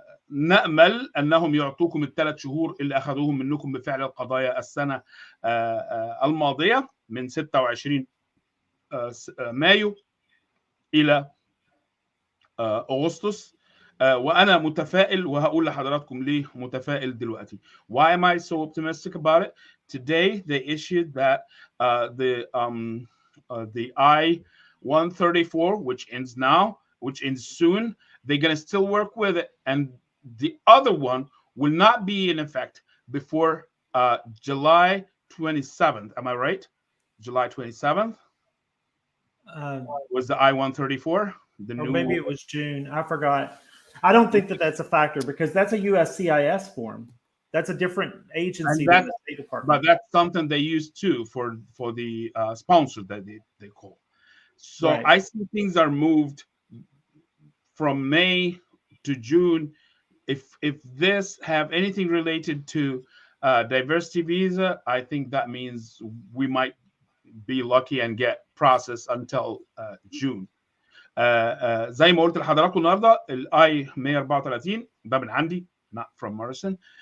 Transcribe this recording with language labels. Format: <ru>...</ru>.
<ar>نأمل أنهم يعطوكم ال3 شهور اللي أخذوهم منكم بفعل القضايا السنة الماضية من 26 مايو إلى أغسطس. وأنا متفائل وهقول لحضراتكم ليه متفائل دلوقتي.</ar> <en>Why am I so optimistic about it? Today they issued that the I-134, which ends now, which ends soon, they're going to still work with it, and the other one will not be in effect before July 27th. Am I right? July 27th was the I-134. The or new maybe it was June. I forgot. I don't think that that's a factor because that's a USCIS form. That's a different agency than the State Department. But that's something they use too for the sponsor that they call. So right. I see things are moved from May to June. If this have anything related to diversity visa, I think that means we might be lucky and get processed until June.</en> <ar>زي ما قلت لحضراتكم النهارده الاي 134 ده من عندي</ar> <en>not from Morrison.</en>